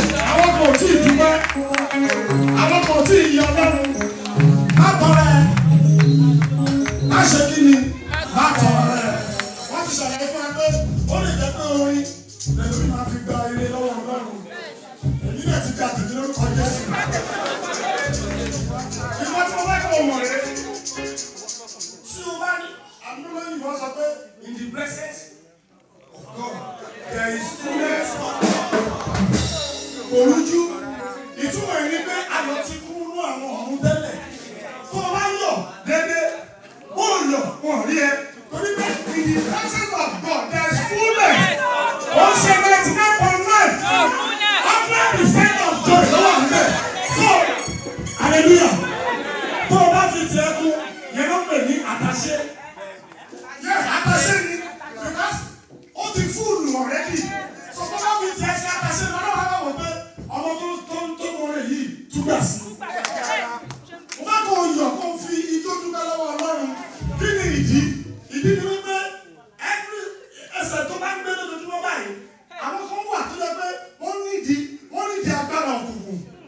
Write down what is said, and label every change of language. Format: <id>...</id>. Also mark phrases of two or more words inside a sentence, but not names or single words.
<yo>Àwọn kò tí ì dúpẹ́. Àwọn kò tí ì yọ Ọlọ́run. Má tọrẹ. Má ṣe kí ni? Má tọrẹ. Wọ́n ti ṣàlàyé fún ẹ pé ó lè jẹ́ pé orin lẹ́nu mi máa fi gba ire lọ́wọ́ Ọlọ́run. Èmi náà ti gba tèmi lórúkọ Jésù. Ìwọ tí mo bá kọ́ ọmọ rẹ, tí o bá ní, àmúlò yìí wọ́n sọ pé,</yo> <en>"In the presence of God, there is fullness of joy."</en> <yo>Kò rújú. Ìtumọ̀ ẹ̀ ni pé ayọ̀ ti kú nú àwọn ọ̀run tẹ́lẹ̀. Tó o bá yọ̀ dédé, bó o yọ̀, wọn ò rí ẹ. Torí pé</yo> <en>in the presence of God, there is fullness.</en> <yo>Ó ń ṣe ninety-nine point nine.</yo> <en>Hundred percent of joy</en> <yo>ló wà níbẹ̀.</yo> <en>So, hallelujah.</en> <yo>Tó o bá fi tiẹ̀ kú, yẹn ló pè ní àtàṣe. Yes, àtàṣe ni. Because ó ti fúlù already. So, tó bá fi tiẹ̀ ṣe àtàṣe, lọ́dọ̀ wá wò pé ọmọ tó, tó, tó mọ rẹ̀ yìí túbà sí. Mo fẹ́ kó o yọ̀, kó o fi ijó dúpẹ́ lọ́wọ́ Ọlọ́run. Kí ni ìdí? Ìdí ni wípé every ẹsẹ̀ tó bá ń gbé lójoojúmọ́ báyìí, àwọn kan wà tó jẹ́ pé wọ́n nídìí, wọ́n nídìí agbára òkùnkùn.</yo>